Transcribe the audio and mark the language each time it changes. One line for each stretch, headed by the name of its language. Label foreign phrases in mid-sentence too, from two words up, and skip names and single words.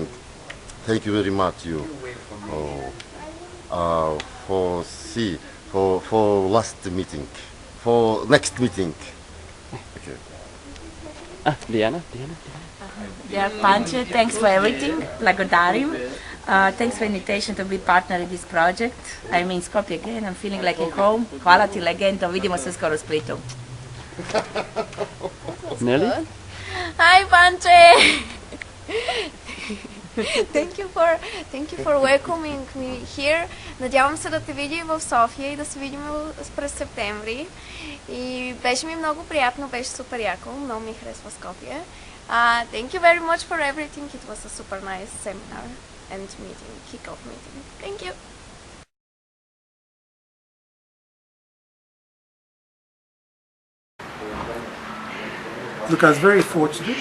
English: Thank you very much, you, for last meeting, for next meeting. Okay. Diana. Dear Panche, thanks for everything.
Macedonian: Blagodarim.
English: Thanks for the invitation to be partner in this project. I'm in Skopje again. I'm feeling like at home.
Croatian: Hvala ti legendo. Vidimo se skoro u Splitu.
English: Nelly? Hi Panche! Thank you for welcoming me here.
Bulgarian: Надявам се да те видим в София и да се видим през септември. И беше ми много приятно, беше супер яко, много ми харесва Скопие.
English: Thank you very much for everything. It was a super nice seminar and meeting, kick-off meeting. Thank you. Look, I was very fortunate.